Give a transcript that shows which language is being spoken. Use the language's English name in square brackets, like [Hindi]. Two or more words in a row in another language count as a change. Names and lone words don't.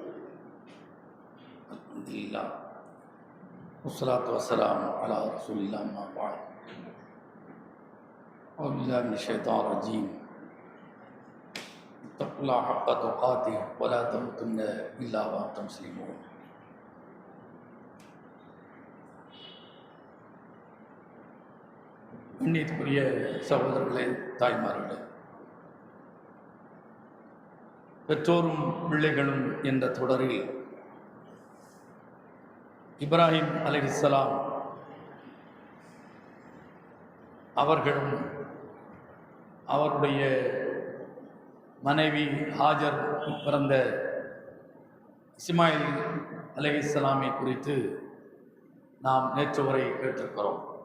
[Arabic] الحمد لله والصلاة والسلام على رسول الله أما بعد. أعوذ بالله من الشيطان الرجيم. اتقوا الله حق تقاته ولا تموتن إلا وأنتم مسلمون. [Tamil] கண்ணியத்துக்குரிய சகோதரர்களே, தாய்மார்களே, பெற்றோரும் பிள்ளைகளும் என்ற தொடரில் இப்ராஹிம் அலைஹிஸ்ஸலாம் அவர்களும் அவருடைய மனைவி ஹாஜர் பிறந்த இஸ்மாயில் அலைஹிஸ்ஸலாமை குறித்து நாம் நேற்று வரை கேட்டிருக்கிறோம்.